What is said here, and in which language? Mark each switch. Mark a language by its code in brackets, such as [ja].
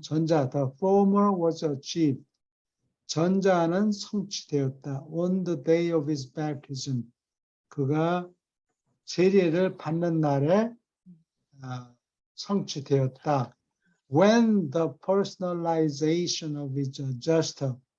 [en] 전자, the former was achieved. [ko] 전자는 성취되었다. [en] On the day of his baptism. [ko] 그가 세례를 받는 날에 성취되었다. [en] When the personalization of his adjuster.